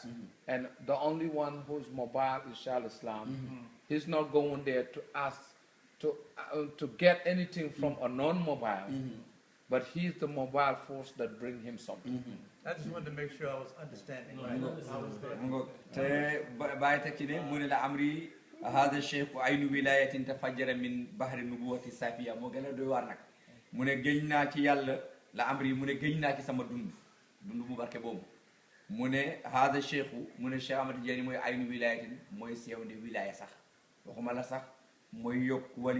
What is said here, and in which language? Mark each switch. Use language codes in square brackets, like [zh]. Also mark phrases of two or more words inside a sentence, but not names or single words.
[en] And the only one who's mobile is Shaykh Islam. He's not going there to ask, to get anything from a non-mobile. But he's the mobile force that brings him something. I just wanted to make sure I was understanding. Right? I was there. [wo] te bàyyi teg ci ne mu ne [ar] لعمري هذا الشيخ عين ولاية تفجرت من بحر النبوة الصافية [wo] moo gën a doy waar nag mu ne géñ naa ci yàlla [ar] لعمري [wo] mu ne géñ naa ci sama dund mu barke boobu mu ne [ar] هذا الشيخ [wo] mu ne Cheikh Ahmed Tijan mooy [ar] عين ولاية [wo] mooy sewnde wilaya sax waxuma la sax mooy yokk wali